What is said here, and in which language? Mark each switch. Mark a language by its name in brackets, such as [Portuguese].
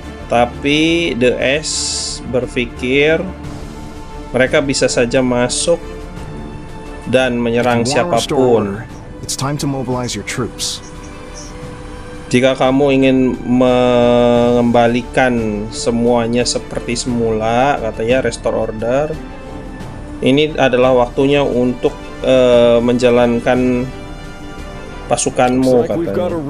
[Indonesian] Tapi The S berpikir mereka bisa saja masuk dan menyerang siapapun. [English] It's time to mobilize your troops. [Indonesian] Jika kamu ingin mengembalikan semuanya seperti semula, katanya [English] restore order, [Indonesian] ini adalah waktunya untuk menjalankan pasukanmu, katanya.